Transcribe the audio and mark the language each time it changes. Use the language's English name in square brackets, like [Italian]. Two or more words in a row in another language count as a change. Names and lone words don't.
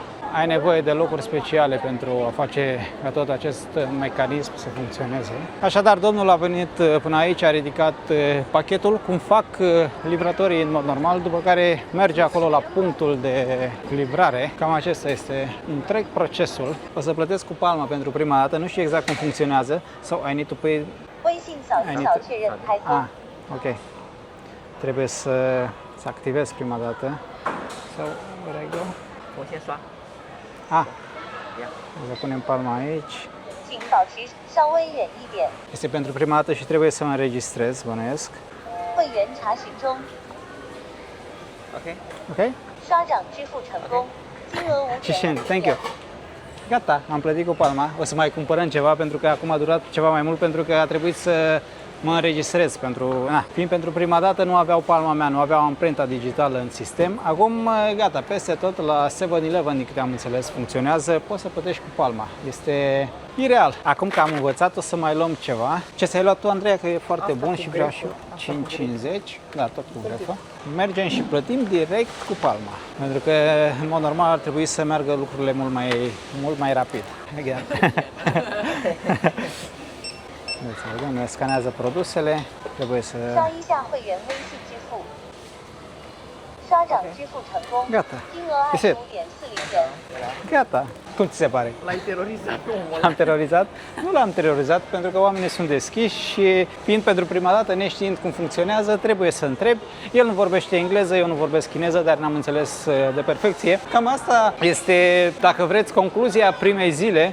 [Romanian] Ai nevoie de locuri speciale pentru a face ca tot acest mecanism să funcționeze. Așadar, domnul a venit până aici, a ridicat pachetul, cum fac livratorii în mod normal, după care merge acolo la punctul de livrare. Cam acesta este întreg procesul. O să plătesc cu palma pentru prima dată, nu știu exact cum funcționează. [English] So, I need to pay... ok. [Romanian] Trebuie să activez prima dată. [English] So, where I go? [Romanian] Să punem palma aici. Este pentru prima dată și trebuie să mă înregistrez, bănuiesc. Ok? [Chinese] 刷奖支付成功，金额无 [Romanian] Și [English] thank you. [Romanian] Gata, am plătit cu palma. O să mai cumpărăm ceva pentru că acum a durat ceva mai mult pentru că a trebuit să mă înregistrez fiind pentru prima dată nu aveau palma mea, nu aveau amprenta digitală în sistem. Acum gata, peste tot la 7-Eleven, din câte am înțeles, funcționează, poți să plătești cu palma. Este ireal. Acum că am învățat, o să mai luăm ceva. Ce ți-ai luat tu, Andreea, că e foarte bun și vreau și 5,50. Da, tot cu grefă. Mergem și plătim direct cu palma. Pentru că, în mod normal, ar trebui să meargă lucrurile mult mai rapid. Again. Deci, vedem, ne scanează produsele, trebuie să... [Chinese] 刷一下会员微信支付，刷奖支付成功， [Romanian] Gata. [Chinese] 金额25.40元。 [Romanian] Gata. Cum ți se pare? L-ai terorizat omul. L-am terorizat? Nu l-am terorizat pentru că oamenii sunt deschiși și fiind pentru prima dată, neștiind cum funcționează, trebuie să întrebi. El nu vorbește engleză, eu nu vorbesc chineză, dar n-am înțeles de perfecție. Cam asta este, dacă vreți, concluzia primei zile.